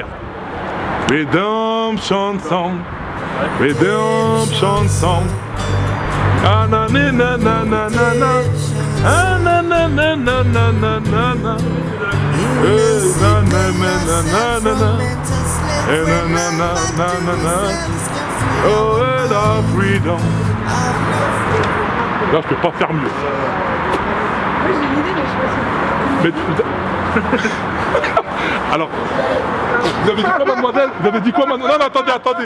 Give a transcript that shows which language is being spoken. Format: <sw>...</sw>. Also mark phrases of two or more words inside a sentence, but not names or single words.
<en>Redemption Song, Redemption Song. Ah na na na na na na. Ah na na na na na na na na. Eh na na na na na na. Eh na na na na na na. Oh, la freedom.</en> <fr>Là, je peux pas faire mieux. Moi j'ai une idée, mais je sais pas. Mais... Alors, vous avez dit quoi, mademoiselle? Vous avez dit quoi, mademoiselle? Non, non, attendez, attendez.</fr>